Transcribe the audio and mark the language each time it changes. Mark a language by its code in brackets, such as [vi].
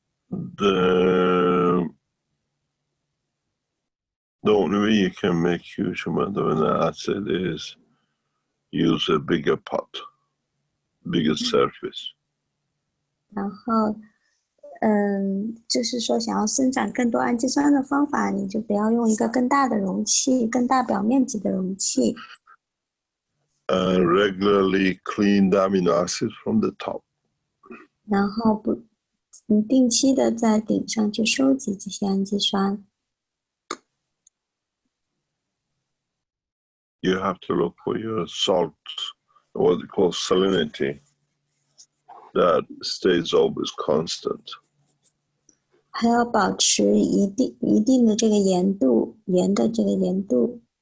[en] The only way you can make huge amount of amino acid is use a bigger pot, bigger surface. [zh] 然后，就是说，想要生产更多氨基酸的方法，你就不要用一个更大的容器，更大表面积的容器。 [en] Regularly clean the amino acids from the top. [zh] 然后定期的在顶上去收集这些氨基酸。 [en] You have to look for your salt, what they call salinity, that stays always constant. [zh] 还要保持一定的这个盐度，盐的这个盐度。